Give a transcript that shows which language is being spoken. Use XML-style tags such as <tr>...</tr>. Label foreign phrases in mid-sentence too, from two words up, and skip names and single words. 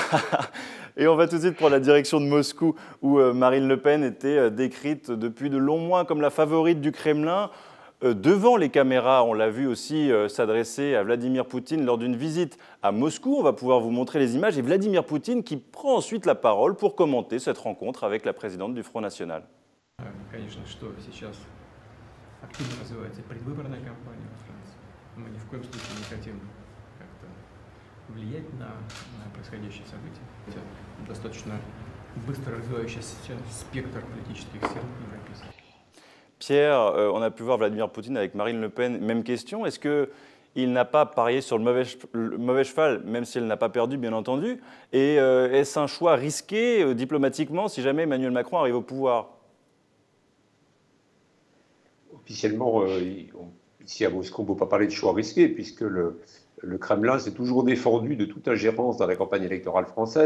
<fr>Et on va tout de suite prendre la direction de Moscou, où Marine Le Pen était décrite depuis de longs mois comme la favorite du Kremlin. Devant les caméras, on l'a vu aussi s'adresser à Vladimir Poutine lors d'une visite à Moscou. On va pouvoir vous montrer les images. Et Vladimir Poutine qui prend ensuite la parole pour commenter cette rencontre avec la présidente du Front National.</fr> <ru>Конечно, что сейчас активно развивается предвыборная кампания во Франции. Мы ни в коем случае не хотим как-то влиять на происходящие события. Это достаточно быстро развивающийся спектр политических сил европейских.</ru> <fr>Pierre, on a pu voir Vladimir Poutine avec Marine Le Pen. Même question, est-ce qu'il n'a pas parié sur le mauvais cheval, même si elle n'a pas perdu, bien entendu? Et est-ce un choix risqué diplomatiquement si jamais Emmanuel Macron arrive au pouvoir? Officiellement, ici à Moscou, on ne peut pas parler de choix risqué, puisque le Kremlin s'est toujours défendu de toute ingérence dans la campagne électorale française.</fr>